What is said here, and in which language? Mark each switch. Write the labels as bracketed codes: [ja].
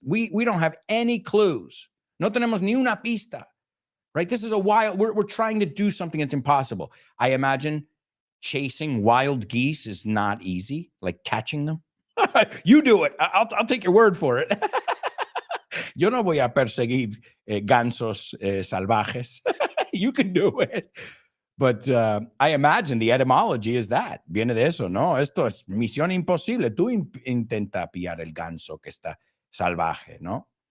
[en] We don't have any clues. [es] No tenemos ni una pista, [en] right? This is we're trying to do something that's impossible. I imagine chasing wild geese is not easy, like catching them. You do it. I'll take your word for it. [es] Yo no voy a perseguir gansos salvajes. [en] You can do it. But I imagine the etymology is that. [es] Viene de eso, ¿no? Esto es misión imposible. Tú intenta pillar el ganso que está salvaje, ¿no?